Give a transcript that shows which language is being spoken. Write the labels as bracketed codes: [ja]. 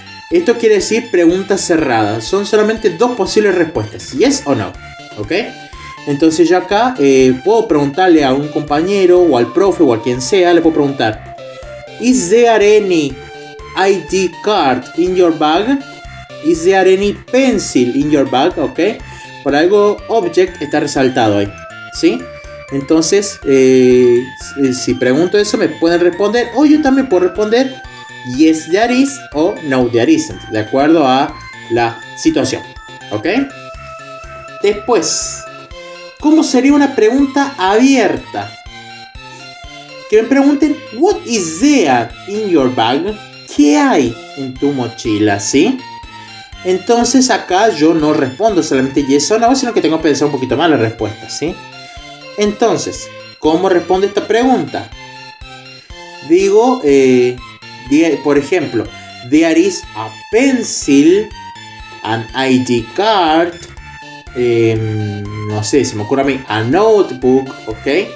[es] Esto quiere decir preguntas cerradas. Son solamente dos posibles respuestas, yes o no. ¿Ok? Entonces yo acá puedo preguntarle a un compañero o al profe o a quien sea, le puedo preguntar, [en] is there any ID card in your bag? Is there any pencil in your bag? [es] ¿Ok? Por algo object está resaltado ahí, ¿sí? Entonces, si pregunto eso me pueden responder, o yo también puedo responder [en] yes there is [es] o [en] no there isn't, [es] de acuerdo a la situación, ¿ok? Después, ¿cómo sería una pregunta abierta? Que me pregunten, [en] what is there in your bag? [es] ¿Qué hay en tu mochila? ¿Sí? Entonces acá yo no respondo solamente yes o no, sino que tengo que pensar un poquito más la respuesta, ¿sí? Entonces, ¿cómo respondo esta pregunta? Digo, por ejemplo, [en] there is a pencil, an ID card, [es] no sé, se me ocurre a mí, [en] a notebook, [es] ¿ok?